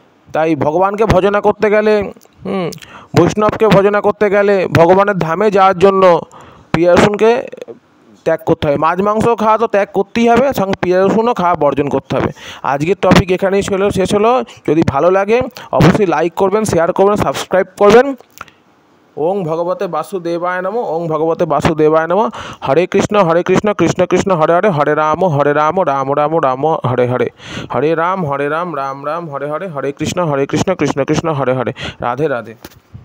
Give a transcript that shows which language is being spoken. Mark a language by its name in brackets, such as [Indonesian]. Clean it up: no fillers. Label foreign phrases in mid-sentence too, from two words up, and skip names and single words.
[Bangla] তাই ভগবানকে ভজনা করতে গেলে বৈষ্ণবকে ভজনা করতে গেলে, ভগবানের ধামে যাওয়ার জন্য পিঁয়াজ রসুনকে ত্যাগ করতে হবে। মাছ মাংস খাওয়া তো ত্যাগ করতেই হবে, সঙ্গে পেঁয়াজ রসুনও খাওয়া বর্জন করতে হবে। আজকের টপিক এখানেই শেষ হলো। যদি ভালো লাগে অবশ্যই লাইক করবেন, শেয়ার করবেন, সাবস্ক্রাইব করবেন। [Sanskrit] ওং ভগবতে বাসুদেবায় নমঃ, ওং ভগবতে বাসুদেবায় নমঃ। হরে কৃষ্ণ কৃষ্ণ কৃষ্ণ হরে হরে, হরে রাম রাম রাম রাম হরে হরে, হরে রাম রাম রাম হরে হরে, হরে কৃষ্ণ কৃষ্ণ কৃষ্ণ হরে হরে। [Bangla] রাধে রাধে।